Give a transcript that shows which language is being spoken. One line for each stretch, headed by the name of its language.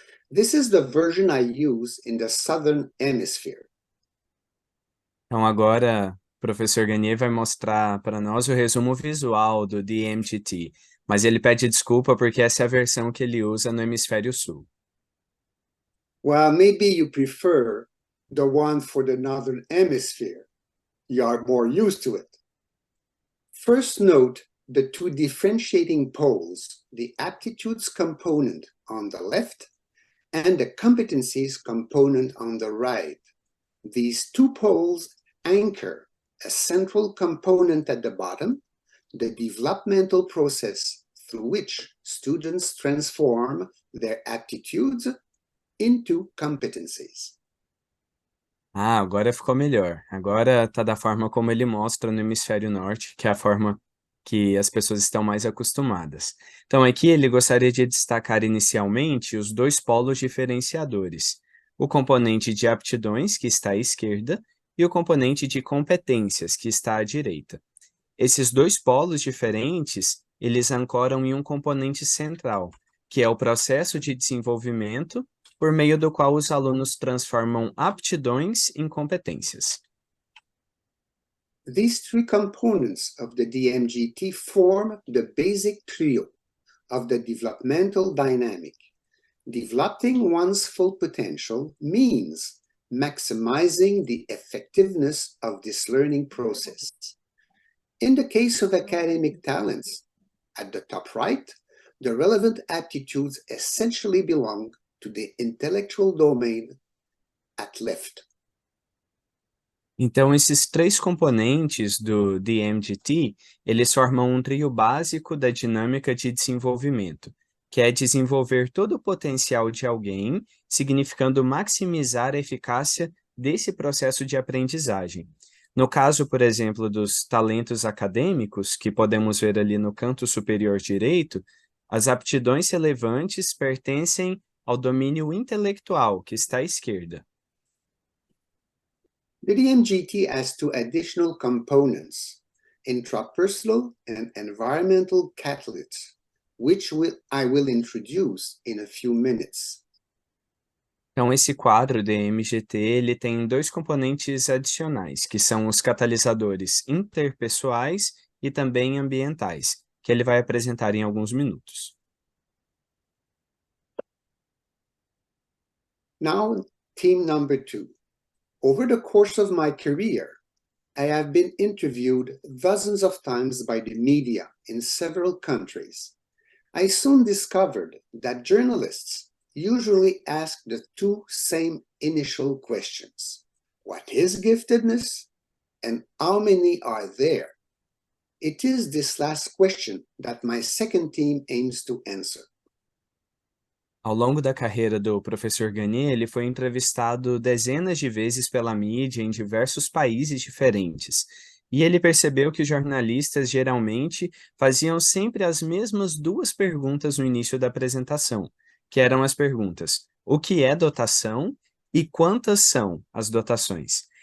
English: This is the version I use in the Southern Hemisphere.
Portuguese: Então, agora, o professor Gagné vai mostrar para nós o resumo visual do DMGT, mas ele pede desculpa porque essa é a versão que ele usa no Hemisfério Sul.
English: Well, maybe you prefer the one for the Northern Hemisphere. You are more used to it. First, note the two differentiating poles, the aptitudes component on the left and the competencies component on the right. These two poles anchor a central component at the bottom the developmental process through which students transform their aptitudes into competencies.
Portuguese: Ah, agora ficou melhor. Agora está da forma como ele mostra no hemisfério norte, que é a forma que as pessoas estão mais acostumadas. Então, aqui ele gostaria de destacar inicialmente os dois polos diferenciadores: o componente de aptidões, que está à esquerda, e o componente de competências, que está à direita. Esses dois polos diferentes, eles ancoram em um componente central, que é o processo de desenvolvimento, por meio do qual os alunos transformam aptidões em competências.
English: These three components of the DMGT form the basic trio of the developmental dynamic. Developing one's full potential means maximizing the effectiveness of this learning process. In the case of academic talents, at the top right, the relevant aptitudes essentially belong to the intellectual domain at left.
Portuguese: Então, esses três componentes do DMGT, eles formam um trio básico da dinâmica de desenvolvimento, que é desenvolver todo o potencial de alguém, significando maximizar a eficácia desse processo de aprendizagem. No caso, por exemplo, dos talentos acadêmicos, que podemos ver ali no canto superior direito, as aptidões relevantes pertencem ao domínio intelectual, que está à esquerda.
English: The DMGT has two additional components, intrapersonal and environmental catalysts, which I will introduce in a few minutes.
Portuguese: Então, esse quadro DMGT, ele tem dois componentes adicionais, que são os catalisadores interpessoais e também ambientais, que ele vai apresentar em alguns minutos.
English: Now, theme number 2. Over the course of my career, I have been interviewed dozens of times by the media in several countries. I soon discovered that journalists usually ask the two same initial questions. What is giftedness? And how many are there? It is this last question that my second team aims to answer.
Portuguese: Ao longo da carreira do professor Gagné, ele foi entrevistado dezenas de vezes pela mídia em diversos países diferentes. E ele percebeu que os jornalistas geralmente faziam sempre as mesmas duas perguntas no início da apresentação, que eram as perguntas: o que é dotação e quantas são as dotações?